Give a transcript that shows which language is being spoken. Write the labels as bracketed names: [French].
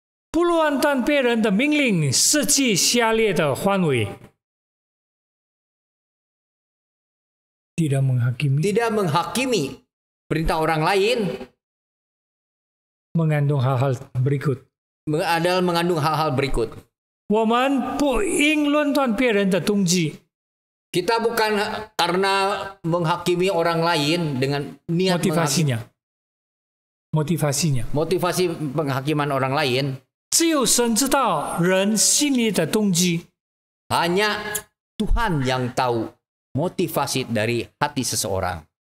[Chinese] 不论断别人的命令涉及下列的范围： [Indonesian] tidak menghakimi perintah orang lain, mengandung hal-hal berikut. mengandung hal-hal berikut. [Chinese] 我们不应论断别人的动机， [Indonesian] Kita bukan karena menghakimi orang lain dengan niat motivasi penghakiman orang lain. [Chinese] 只有神知道人心里的动机。 [Indonesian] Hanya Tuhan yang tahu motivasi dari hati seseorang.